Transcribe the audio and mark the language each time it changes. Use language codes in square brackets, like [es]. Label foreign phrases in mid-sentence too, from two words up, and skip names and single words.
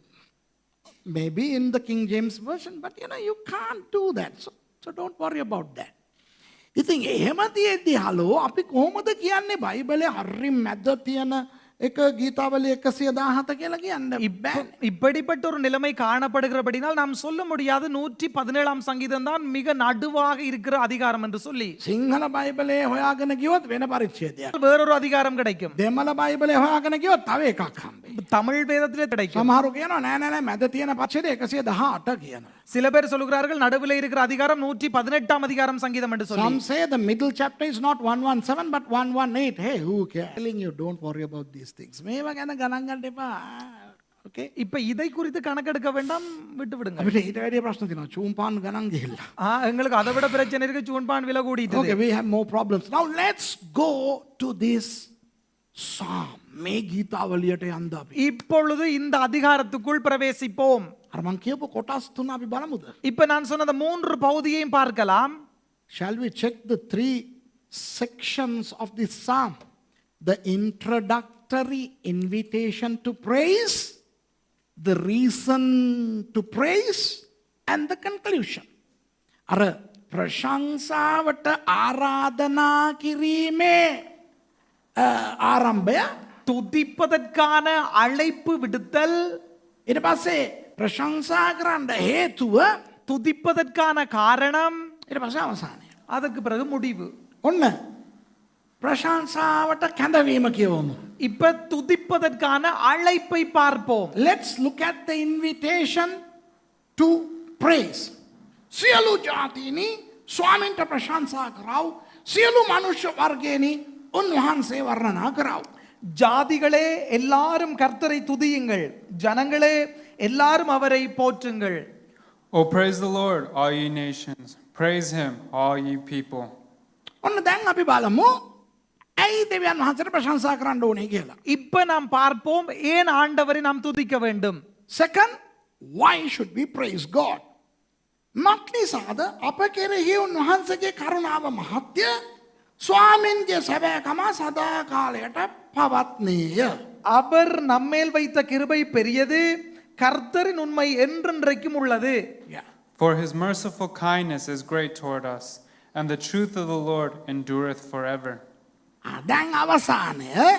[en] Maybe in the King James Version, but you can't do that. So don't worry about that. [si] ඉතින් එහෙම තියෙද්දි හලෝ අපි කොහොමද කියන්නේ බයිබලයේ හරි මැද තියෙන එක ගීතාවලිය 117 කියලා කියන්න බෑ. [ta] இப்படிப்பட்ட ஒரு நிலைமை காணப்படுகிறபடினால் நாம் சொல்ல முடியாது 117ஆம் சங்கீதம் தான் மிக நடுவாக இருக்கிற அதிகாரம் என்று சொல்லி. [si] සිංහල බයිබලයේ හොයාගෙන ගියොත් වෙන පරිච්ඡේදයක්. [ta] வேறொரு அதிகாரம் கிடைக்கும். [si] දෙමළ බයිබලයේ හොයාගෙන ගියොත් තව එකක් හම්බෙයි. [ta] தமிழ் வேதத்திலே கிடைக்கும். [si] සමහරු කියනවා නෑ නෑ නෑ මැද තියෙන පරිච්ඡේදය 118 කියනවා. [ta] சில பேர் சொல்கிறார்கள் நடுவில் இருக்கிற அதிகாரம் 118ஆம் அதிகாரம் சங்கீதம் என்று சொல்லி. [en] Some say the middle chapter is not 117 but 118. Hey, who cares? Telling you don't worry about these things. [si] මේවා ගැන ගණන් ගන්න එපා. [en] Okay? [ta] இப்ப இதை குறித்து கணக்கெடுக்க வேண்டாம், விட்டு விடுங்க. [si] අපිට ඊට වැඩි ප්‍රශ්න තියෙනවා. චූම්පාන් ගණන් ගිහිල්ලා. [ta] எங்களுக்கு அதை விட பிரச்சனை இருக்கு, சூன்பான் விலை கூடிட்டு. [en] Okay, we have more problems. Now let's go to this psalm. [si] මේ ගීතාවලියට යන්න අපි. [ta] இப்பொழுது இந்த அதிகாரத்துக்குள் பிரவேசிப்போம். [si] අර මං කියපු කොටස් තුන අපි බලමුද? [ta] இப்ப நான் சொன்ன அந்த 3 பகுதியையும் பார்க்கலாம். [en] Shall we check the 3 sections of this psalm? The introductory invitation to praise, the reason to praise, and the conclusion. [si] අර ප්‍රශංසාවට ආරාධනා කිරීමේ ආරම්භය, [ta] துதிப்பதற்கான அழைப்பு விடுத்தல், [si] ඊට පස්සේ ප්‍රශංසා කරන්න හේතුව, [ta] துதிப்பதற்கான காரணம், [si] ඊට පස්සේ අවසානය. [ta] அதற்கு பிறகு முடிவு. [si] ඔන්න ප්‍රශංසාවට කැඳවීම කියවමු. [ta] இப்ப துதிப்பதற்கான அழைப்பை பார்ப்போம். [en] Let's look at the invitation to praise. [si] සියලු ජාතීනි ස්වාමින්ට ප්‍රශංසා කරව. සියලු මනුෂ්‍ය වර්ගයනි උන්වහන්සේ වර්ණනා කරව. [ta] ஜாதிகளே எல்லாரும் கர்த்தரை துதியுங்கள், ஜனங்களே எல்லாரும் அவரை போற்றுங்கள். [en] Oh, praise the Lord, all ye nations. Praise him, all ye people. [si] ඔන්න දැන් අපි බලමු ඇයි දෙවියන් වහන්සේට ප්‍රශංසා කරන්න ඕනේ කියලා. [ta] இப்ப நாம் பார்ப்போம் ஏன் ஆண்டவரை நாம் துதிக்க வேண்டும். [en] Second, why should we praise God? [si] මක්නිසාද අප කෙරෙහි උන්වහන්සේගේ කරුණාව මහත්ය, ස්වාමින්ගේ සැබෑකම සදා කාලයට පවත්නේය. [ta] அவர் நம்மேல் வைத்த கிருபை பெரியது, கர்த்தரின் உண்மை என்றென்றைக்கும் உள்ளது. [en] For his merciful kindness is great toward us, and the truth of the Lord endureth forever. [si] දැන් අවසානය